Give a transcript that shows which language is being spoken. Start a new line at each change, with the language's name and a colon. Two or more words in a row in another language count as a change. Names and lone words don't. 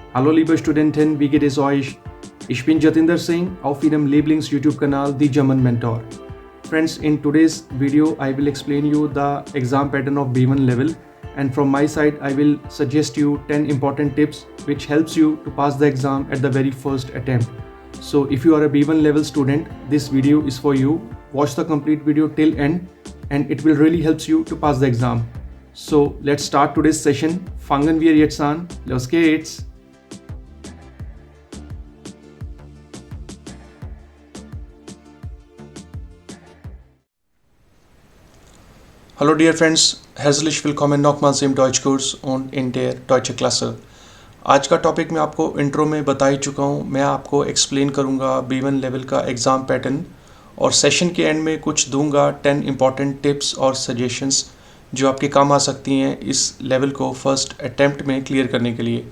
German: Hallo liebe Studenten, wie geht es euch? Ich bin Jatinder Singh auf Ihrem Lieblings-YouTube-Kanal The German Mentor.
English: Friends, in today's video, I will explain you the exam pattern of B1 level, and from my side, I will suggest you 10 important tips which helps you to pass the exam at the very first attempt. So if you are a B1 level student, this video is for you. Watch the complete video till end and it will really helps you to pass the exam. So let's start today's session.
German: Fangen wir jetzt an. Los geht's!
English: Hallo dear friends,
German: herzlich willkommen nochmals im Deutschkurs und in der Deutsche Klasse।
Hindi: आज का टॉपिक मैं आपको इंट्रो में बता ही चुका हूँ। मैं आपको एक्सप्लेन करूँगा B1 लेवल का
English: exam pattern
Hindi: और सेशन के एंड में कुछ दूंगा 10
English: important tips
Hindi: और सजेशंस जो आपके काम आ सकती हैं इस लेवल को
English: first attempt
Hindi: में क्लियर करने के लिए।